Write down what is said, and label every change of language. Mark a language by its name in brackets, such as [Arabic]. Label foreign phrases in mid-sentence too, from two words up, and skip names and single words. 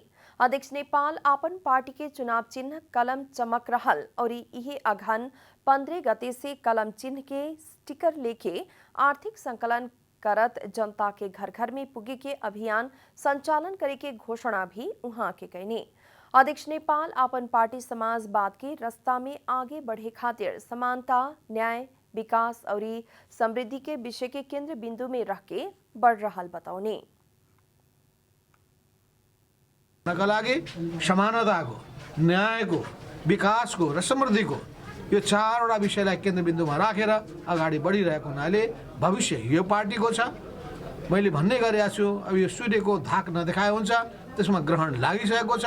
[Bhojpuri] अध्यक्ष नेपाल आपन पार्टी के चुनाव चिन्ह कलम चमक रहल और यही अघन 15 गते से कलम चिन्ह के स्टिकर लेके आर्थिक संकलन करत जनता के घर घर में पुगे के अभियान संचालन करे के घोषणा भी उहाँ के कैनी। अध्यक्ष नेपाल आपन पार्टी समाजवाद के रास्ता में आगे बढ़े खातिर समानता, न्याय, विकास और समृद्धि के विषय के केंद्र बिंदु में रख के बढ़ रहल बताउने। [Nepali] लागि समानताको, न्यायको, विकासको र समृद्धिको यो चारवटा विषयलाई केन्द्रबिन्दुमा राखेर अगाडि बढिरहेको हुनाले भविष्य यो पार्टीको छ। मैले भन्ने गरेको छु, अब यो सूर्यको धाक नदेखाए हुन्छ, त्यसमा ग्रहण लागिसकेको छ।